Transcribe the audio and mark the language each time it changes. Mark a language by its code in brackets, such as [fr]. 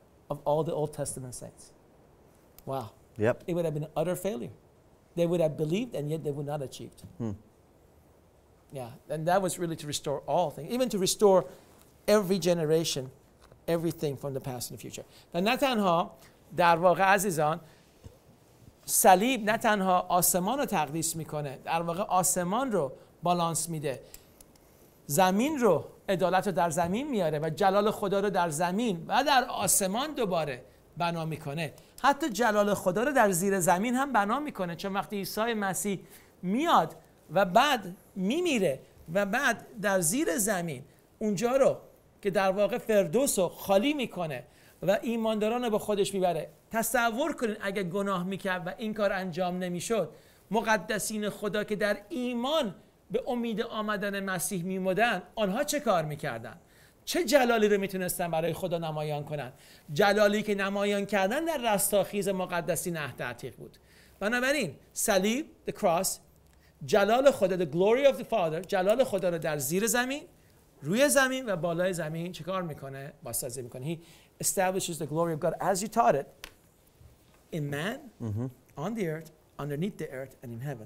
[en] Of all the Old Testament saints. Wow. Yep. It would have been an utter failure. They would have believed and yet they would not achieve. Yeah, and that was really to restore all things, even to restore every generation, everything from the past and the future. [fa] و نه تنها در واقع عزیزان صلیب نه تنها آسمان رو تقدیس میکنه، در واقع آسمان رو بالانس میده، زمین رو، عدالت رو در زمین میاره و جلال خدا رو در زمین و در آسمان دوباره بنا میکنه. حتی جلال خدا رو در زیر زمین هم بنا میکنه، چون وقتی عیسی مسیح میاد و بعد میمیره و بعد در زیر زمین اونجا رو که در واقع فردوس رو خالی میکنه و ایمانداران رو به خودش میبره. تصور کنین اگه گناه میکرد و این کار انجام نمیشد، مقدسین خدا که در ایمان به امید آمدن مسیح میمودن، آنها چه کار میکردن؟ چه جلالی رو میتونستن برای خدا نمایان کنن؟ جلالی که نمایان کردن در رستاخیز مقدسین عهد عتیق بود. بنابراین صلیب، [en] the cross، [fa] جلال خدا، [en] the glory of the Father، [fa] جلال خدا رو در زیر زمین، روی زمین و بالای زمین چه کار میکنه؟ بازسازی میکنه. [en] He establishes the glory of God as you taught it in man, on the earth, underneath the earth, and in heaven.